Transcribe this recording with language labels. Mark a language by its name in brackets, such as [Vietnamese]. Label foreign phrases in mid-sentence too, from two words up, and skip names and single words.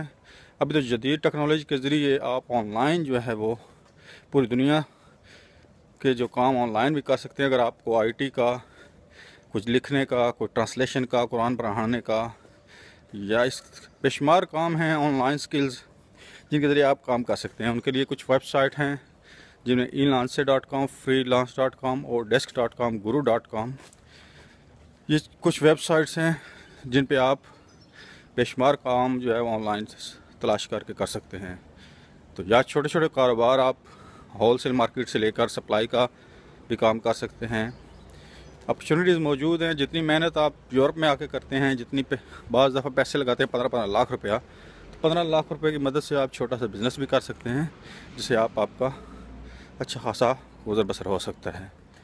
[Urdu] ابھی تو جدید ٹیکنالوجی کے ذریعے آپ آن لائن جو ہے وہ پوری دنیا کے جو کام آن لائن بھی کر سکتے ہیں. اگر آپ کو آئی ٹی کا، کچھ لکھنے کا، کوئی ٹرانسلیشن کا، قرآن پڑھانے کا، یا اس بے شمار کام ہیں [English] online skills [Urdu] جن کے ذریعے آپ کام کر سکتے ہیں. उनके लिए कुछ वेबसाइट हैं जिनमें elance.com, freelance.com और desk.com, guru.com, یہ کچھ ویب سائٹس ہیں جن پہ آپ بے شمار کام جو ہے آن لائن تلاش کر کے کر سکتے ہیں. تو یا چھوٹے چھوٹے کاروبار آپ [English] wholesale market [Urdu] سے لے کر سپلائی کا بھی کام کر سکتے ہیں. اپارچونیٹیز موجود ہیں۔ جتنی محنت آپ یورپ میں آ کے کرتے ہیں، جتنی بعض دفعہ پیسے لگاتے ہیں 15-15 لاکھ روپیہ، تو 15 لاکھ روپے کی مدد سے آپ چھوٹا سا بزنس بھی کر سکتے ہیں، جس سے آپ کا اچھا خاصا گزر بسر ہو سکتا ہے.